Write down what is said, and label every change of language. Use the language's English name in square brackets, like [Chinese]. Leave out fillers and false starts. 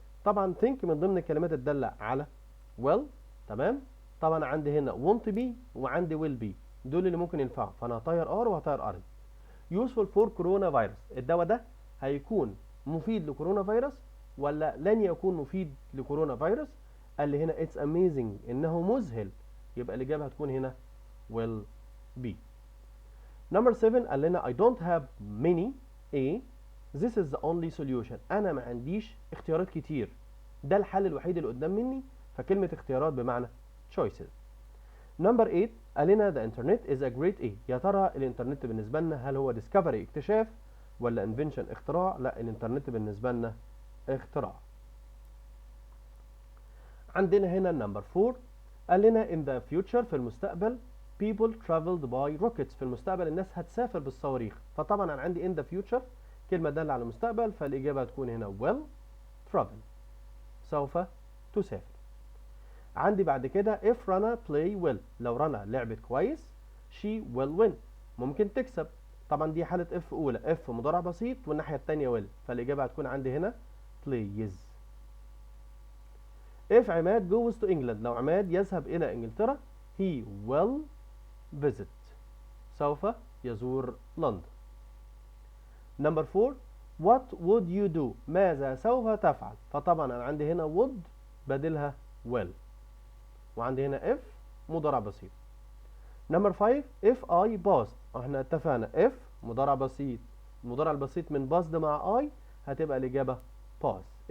[Arabic] طبعا think من ضمن الكلمات الدالة على well. تمام، طبعا عندي هنا [English] won't be [Arabic] وعندي [English] will be، [Arabic] دول اللي ممكن ينفعوا، فانا هطير ار وهطير ارنت. [English] useful for coronavirus. [Arabic] الدواء ده هيكون مفيد لكورونا فيروس ولا لن يكون مفيد لكورونا فيروس؟ قال لي هنا [English] it's amazing [Arabic] انه مذهل، يبقى الاجابه هتكون هنا [English] will be. Number 7 [Arabic] قال لنا [English] I don't have many A this is the only solution. [Arabic] انا ما عنديش اختيارات كتير، ده الحل الوحيد اللي قدام مني، فكلمه اختيارات بمعنى choices. [English] Number 8 [Arabic] قال لنا [English] the internet is a great A. [Arabic] يا ترى الانترنت بالنسبه لنا هل هو discovery اكتشاف ولا invention اختراع؟ لا، الانترنت بالنسبه لنا اختراع. عندنا هنا نمبر 4 قال لنا [English] in the future [Arabic] في المستقبل [English] people traveled by rockets. [Arabic] في المستقبل الناس هتسافر بالصواريخ، فطبعا انا عندي in the future كلمه داله على المستقبل، فالاجابه هتكون هنا [English] will travel، [Arabic] سوف تسافر. [English] عندي بعد كده if Rana play well. [Arabic] لو رنا لعبت كويس [English] she will win، [Arabic] ممكن تكسب. طبعا دي حالة if أولى، if مضارع بسيط والناحية التانية will، فالإجابة هتكون عندي هنا plays. [English] if عماد goes to England. [Arabic] لو عماد يذهب إلى إنجلترا [English] he will visit، [Arabic] سوف يزور لندن. [English] Number 4 what would you do. [Arabic] ماذا سوف تفعل؟ فطبعا أنا عندي هنا would بدلها will، وعندي هنا if مضارع بسيط. [English] Number 5 if I passed. [Arabic] احنا اتفقنا if مضارع بسيط، المضارع البسيط من passed مع I هتبقى الإجابة pass.